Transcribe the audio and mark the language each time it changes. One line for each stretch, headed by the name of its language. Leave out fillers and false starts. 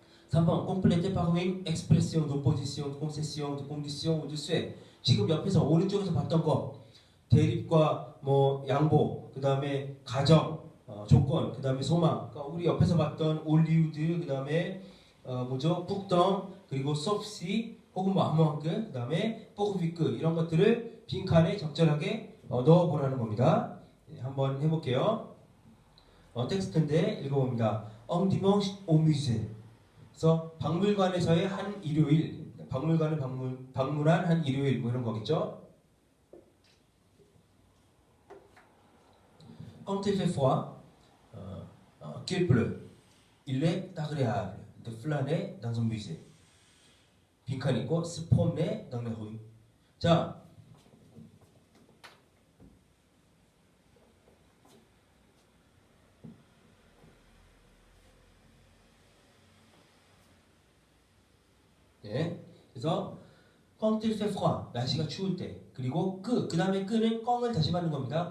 Korean: 3번
French: complete par une expression d'opposition, de concession, de condition ou de souhait.
Korean: 지금 옆에서 오른쪽에서 봤던 거 대립과 뭐 양보, 그 다음에 가정, 조건, 그 다음에 소망. 그러니까 우리 옆에서 봤던 올리우드, 그 다음에 뭐죠? 북덩, 그리고 소프시, 혹은 뭐 아무한크, 그 다음에 포크비크 이런 것들을 빈칸에 적절하게 넣어보라는 겁니다. 네, 한번 해볼게요. 텍스트인데 읽어봅니다.
French: Un dimanche au musée.
Korean: 그래서 박물관에서의 한 일요일, 박물관을 방문한 한 일요일 뭐 이런 거겠죠.
French: Quand il fait froid, qu'il pleut, il est agréable de flâner dans un musée.
Korean: 빈칸 있고
French: se promener dans les rues.
Korean: 자, 네, 그래서
French: quand il fait froid,
Korean: 날씨가 추울 때, 그리고 그 다음에 끄는 껑을 다시 받는 겁니다.